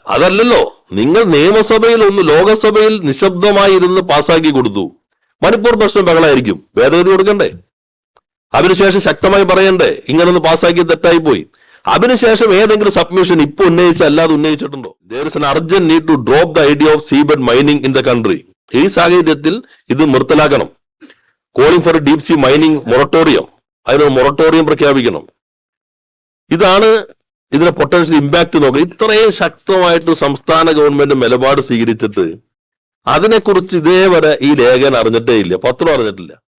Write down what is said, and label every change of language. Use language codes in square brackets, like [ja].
[ml] അതല്ലല്ലോ, നിങ്ങൾ നിയമസഭയിൽ ലോകസഭയിൽ നിശബ്ദമായി ഇരുന്ന് പാസ്സാക്കി കൊടുത്തു. മണിപ്പൂർ പ്രശ്നം ബഹളായിരിക്കും, ഭേദഗതി കൊടുക്കണ്ടേ? അതിനുശേഷം ശക്തമായി പറയണ്ടേ ഇങ്ങനൊന്ന് പാസ്സാക്കി തെറ്റായി പോയി. അതിനുശേഷം ഏതെങ്കിലും സബ്മിഷൻ ഇപ്പൊ ഉന്നയിച്ച അല്ലാതെ ഉന്നയിച്ചിട്ടുണ്ടോ? [en] there is an urgent need to drop the idea of seabed mining in the country. [ml] ഈ സാഹചര്യത്തിൽ ഇത് നിർത്തലാക്കണം. [en] calling for deep sea mining moratorium, [ml] അതിനൊരു മൊറട്ടോറിയം പ്രഖ്യാപിക്കണം. ഇതാണ് ഇതിന്റെ പൊട്ടൻഷ്യൽ ഇമ്പാക്ട് നോക്കുക. ഇത്രയും ശക്തമായിട്ട് സംസ്ഥാന ഗവൺമെന്റ് നിലപാട് സ്വീകരിച്ചിട്ട് അതിനെക്കുറിച്ച് ഇതേവരെ ഈ ലേഖനം അറിഞ്ഞിട്ടേ ഇല്ല, പത്രം അറിഞ്ഞിട്ടില്ല.